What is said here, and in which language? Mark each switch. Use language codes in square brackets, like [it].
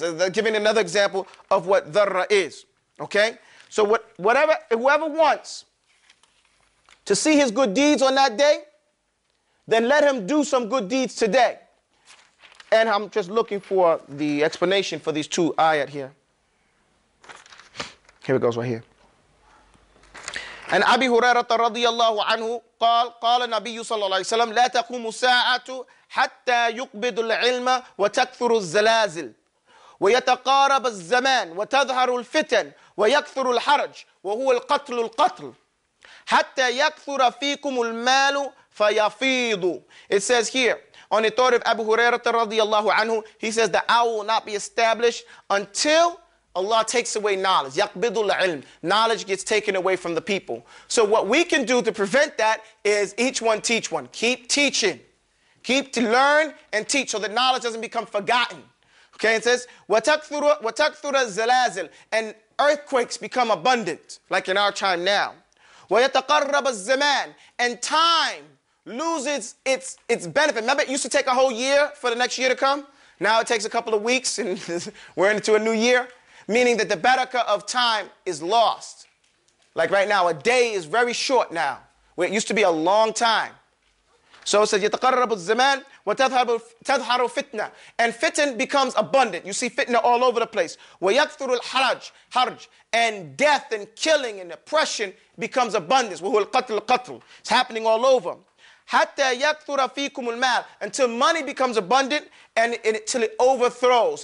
[en] They're giving another example of what dharra is. Okay? So whoever wants to see his good deeds on that day, then let him do some good deeds today. And I'm just looking for the explanation for these two ayat here. Here it goes right here. [ar] And Abi Hurairah radiyallahu anhu قال النبي صلى الله عليه وسلم لا تقوم الساعة حتى يقبض العلم وتكثر الزلازل ويتقارب الزمان وتظهر الفتن ويكثر الحرج وهو القتل حتى يكثر فيكم المال فيفيض. [en] It says here, on the authority of Abu Hurairah radiyallahu anhu, he says the hour will not be established until Allah takes away knowledge. [ar] يَقْبِضُ الْعِلْمِ. [en] Knowledge gets taken away from the people. So what we can do to prevent that is each one teach one. Keep teaching. Keep to learn and teach so that knowledge doesn't become forgotten. Okay, it says, [ar] وَتَكْثُرَ الزَّلَازِلِ. [en] And earthquakes become abundant, like in our time now. [ar] وَيَتَقَرَّبَ الزَّمَانِ. [en] And time loses its benefit. Remember, it used to take a whole year for the next year to come? Now it takes a couple of weeks and we're into a new year. Meaning that the barakah of time is lost. Like right now, a day is very short now, where it used to be a long time. So it says, [ar] يَتَقَرَّبُ الزَّمَانِ وَتَظْهَرُ فِتْنَةً. [en] And fitn becomes abundant. You see fitna all over the place. [ar] وَيَكْثُرُ الْحَرَجِ. [en] And death and killing and oppression becomes abundance. [ar] وَهُوَ الْقَتْلُ. [en] It's happening all over. [ar] حَتَّى يَكْثُرَ فِيكُمُ الْمَالِ. [en] Until money becomes abundant and until it overthrows.